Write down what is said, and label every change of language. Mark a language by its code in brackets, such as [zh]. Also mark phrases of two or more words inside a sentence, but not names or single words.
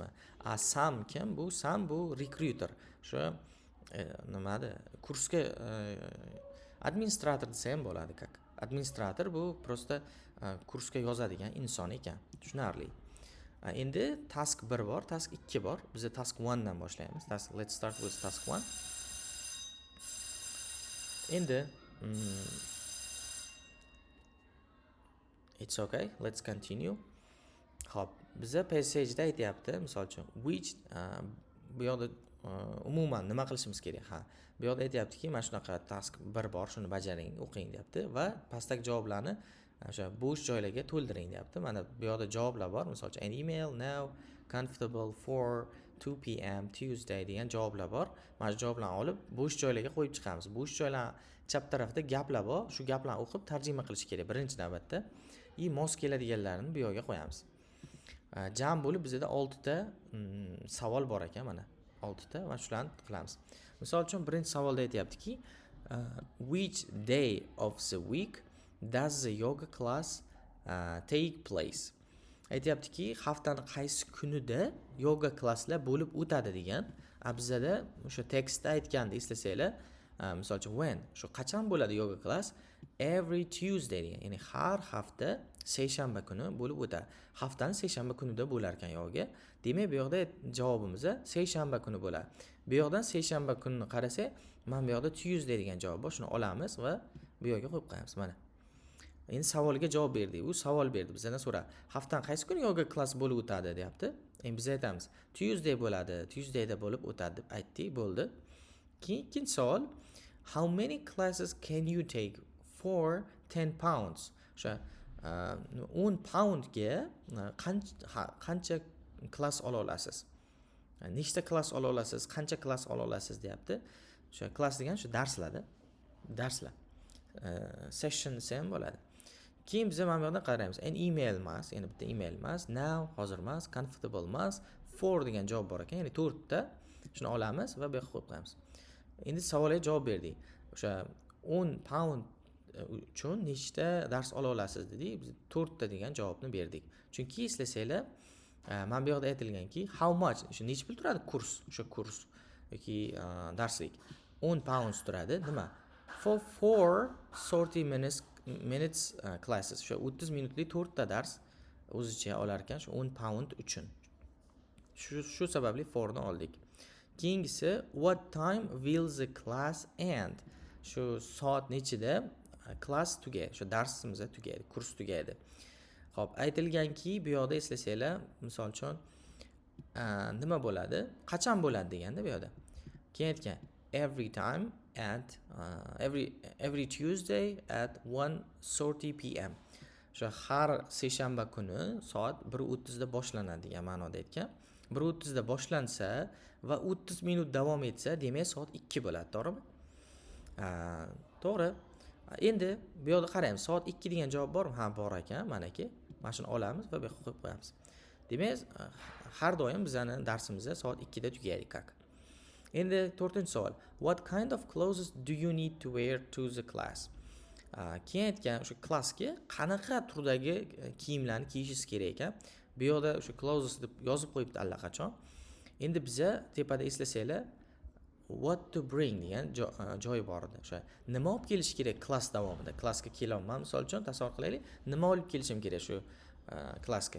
[uz] Sam kim? Sam bu recruiter. O'sha nimada kursga administrator desa ham bo'ladi, как. Administrator bu prosta kursga yozadigan inson ekan. Tushunarli. Endi task 1 bor, task 2 bor. Biz task 1 dan boshlaymiz. [en] Let's start with task 1. Endi it's okay, let's continue. [uz] Xo'p, biza passageda aytayapti, misol uchun which bu yoqda umuman nima qilishimiz kerak? Bu yoqda aytayaptiki, mana shunaqa task 1 bor, shuni bajaring, o'qing deyapti va pastdagi javoblarni o'sha bo'sh joylarga to'ldiring deyapti. Mana bu yoqda javoblar bor, misol uchun [en] an email now, comfortable for 2 p.m. [uz] Tuesday degan javoblar bor. Mana shu javoblarni olib bo'sh joylarga qo'yib chiqamiz. Bo'sh joylar chap tarafda gaplar bor, shu gaplarni o'qib tarjima qilish kerak birinchi navbatda. Mos keladiganlarini bu yoqqa qo'yamiz. Jam bo'lib bizda 6 ta savol bor ekan, mana 6 ta va shularni qilamiz. Misol uchun birinchi savolda aytayaptiki, [en] which day of the week does the yoga class take place? [uz] Aytayaptiki, haftaning qaysi kunida yoga klasslar bo'lib o'tadi degan. Bizda o'sha tekstda aytganda eslasanglar, misol uchun when, shu qachon bo'ladi [en] yoga class? Every Tuesday [uz] degan, ya'ni har hafta seshanba kuni bo'lib o'tadi. Haftaning seshanba kunida bo'lar ekan yoga. Demak, bu yoqda javobimiz seshanba kuni bo'ladi. Bu yoqdan seshanba kunini qarasak, mana bu yoqda Tuesday degan javob bor. Shuni olamiz va bu yoqqa qo'yib qo'yamiz. Mana. Endi savoliga javob berdik. U savol berdi, bizdan so'ra. Haftaning qaysi kuni yoga klass bo'lib o'tadi, deyapti. Endi biz aytamiz, Tuesday bo'ladi, Tuesdayda bo'lib o'tadi deb aytdik, bo'ldi. Keyin ikkinchi savol, [en] how many classes can you take for 10 pounds? [uz] O'sha 10 poundga qancha klass ola olasiz? Nechta klass ola olasiz? Qancha klass ola olasiz, deyapti. O'sha klass degan shu darslarda. Darslar. Session ham bo'ladi. Keyin biz mana bu yerda qaraymiz. [en] An email [uz] emas, ya'ni bitta email emas, now hozir emas, comfortable emas, for degan javob bor ekan, ya'ni 4 ta. Shuni olamiz va bu yoqqa qo'yib qo'yamiz. Endi savolga javob berdik. O'sha 10 pound uchun nechta dars ola olasiz dedik. Biz 4 ta degan javobni berdik. Chunki eslasanglar, mana bu yoqda aytilganki, [en] how much, [uz] o'sha necha pul turadi kurs, o'sha kurs yoki darslik 10 pounds turadi. Nima? [en] For 30 minutes classes. [uz] O'sha 30 minutlik 4 ta dars o'zicha olar ekan, shu 10 pound uchun. Shu sababli for ni oldik. Keyingisi, [en] what time will the class end? [uz] Shu soat nechida class tugaydi, shu darsimiz tugaydi, kurs tugaydi. Xo'p, aytilganki, bu yoqda eslasanglar, misol uchun nima bo'ladi? Qachon bo'ladi deganda bu yoqda. Keyin aytgan, [en] every time at every Tuesday at 1:30 p.m. [uz] O'sha har seshanba kuni soat 1:30 da boshlanadi degan ma'noda aytgan. 1:30 da boshlansa va 30 minut davom etsa, demak soat 2 bo'ladi, to'g'rimi? To'g'ri. Endi bu yerda qaraymiz. Soat 2 degan javob bormi? Ha, bor ekan. Mana-ki. Mana shuni olamiz va bu yoqqa qo'yib qo'yamiz. Demak, har doim bizning darsimizda soat 2 da tugaydi, kak. Endi 4-savol. [en] What kind of clothes do you need to wear to the class? [uz] Keyin aytgan o'sha klassga qanaqa turdagi kiyimlarni kiyishingiz kerak ekan. Bu yerda o'sha clothes deb yozib qo'yibdi allaqachon. Endi biza tepada eslasanglar, [en] what to bring [uz] degan joy bor edi. O'sha nima olib kelish kerak klass davomida. Klassga kelolmam, misol uchun tasavvur qilaylik, nima olib kelishim kerak shu klassga.